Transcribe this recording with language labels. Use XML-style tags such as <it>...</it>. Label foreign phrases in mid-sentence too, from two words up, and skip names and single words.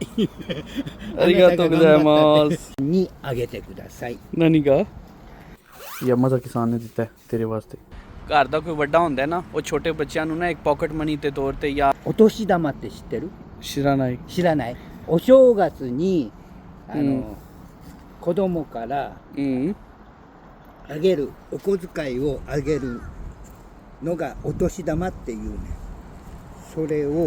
<ja>ありがとうございます。にあげてください。</ja> <pa>何が山崎さんਨੇ ਦਿੱਤਾ ਹੈ ਤੇਰੇ ਵਾਸਤੇ। ਘਰ ਦਾ ਕੋਈ ਵੱਡਾ ਹੁੰਦਾ ਹੈ ਨਾ, ਉਹ ਛੋਟੇ ਬੱਚਿਆਂ ਨੂੰ ਨਾ ਇੱਕ</pa> <en>pocket money</en> <pa>ਦੇ ਤੌਰ ਤੇ ਜਾਂ</pa> <ja>お年玉って知ってる？知らない。知らない。お正月にうん子供からうんあげるお小遣いをあげるのがお年玉っていうね。それを</ja>